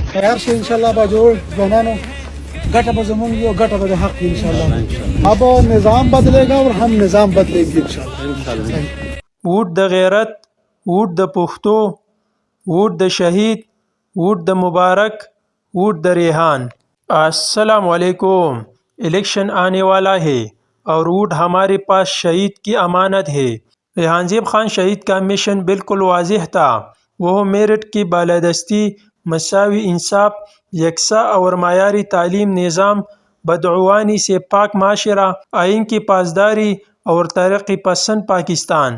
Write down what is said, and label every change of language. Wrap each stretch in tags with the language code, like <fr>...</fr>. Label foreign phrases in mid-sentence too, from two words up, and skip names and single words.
<ps>تیار شي</ps> <ar>ان شاء الله</ar> <ps>به جوړ ځوانانو ګټه به زمونږ وي او ګټه به د حق وي</ps> <ar>ان شاء الله.</ar> <ur>اب نظام بدلے گا اور ہم نظام بدلیں گے</ur> <ar>ان شاء الله.</ar> <ps>ووټ د غیرت، ووټ د پښتو، ووٹ د شہید، ووٹ د مبارک، ووٹ د ریحان.</ps> <ar>السلام علیکم.</ar> <ur>الیکشن آنے والا ہے اور ووٹ ہمارے پاس شہید کی امانت ہے. ریحان زیب خان شہید کا مشن بالکل واضح تھا. وہ میرٹ کی بالادستی، مساوی انصاف، یکساں اور معیاری تعلیم نظام، بدعنوانی سے پاک معاشرہ، آئین کی پاسداری اور ترقی پسند پاکستان.</ur>